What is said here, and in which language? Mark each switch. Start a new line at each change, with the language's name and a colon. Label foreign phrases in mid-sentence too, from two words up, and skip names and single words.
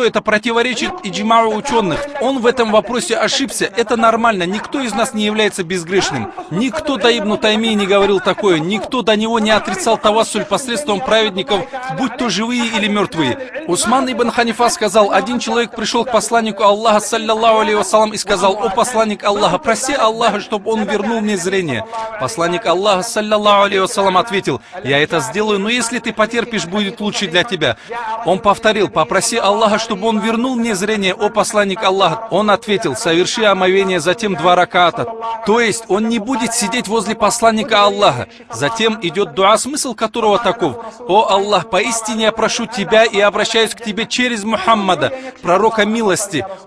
Russian: Это противоречит иджмау ученых. Он в этом вопросе ошибся. Это нормально. Никто из нас не является безгрешным. Никто до Ибн Таймии не говорил такое. Никто до него не отрицал тавассуль посредством праведников, будь то живые или мертвые. Усман ибн Ханифа сказал: один человек пришел к посланнику Аллаха,
Arabic: صلى الله عليه وسلم,
Russian: и сказал: «О посланник Аллаха, проси Аллаха, чтобы он вернул мне зрение».
Arabic: Посланник Аллаха, صلى الله عليه وسلم,
Russian: ответил: «Я это сделаю, но если ты потерпишь, будет лучше для тебя». Он повторил: «Попроси Аллаха, чтобы он вернул мне зрение, о посланник Аллаха». Он ответил: «Соверши омовение, затем 2 раката». То есть он не будет сидеть возле посланника Аллаха. Затем идет дуа, смысл которого таков: «О Аллах, поистине я прошу тебя и обращаюсь к тебе через Мухаммада, пророка милости.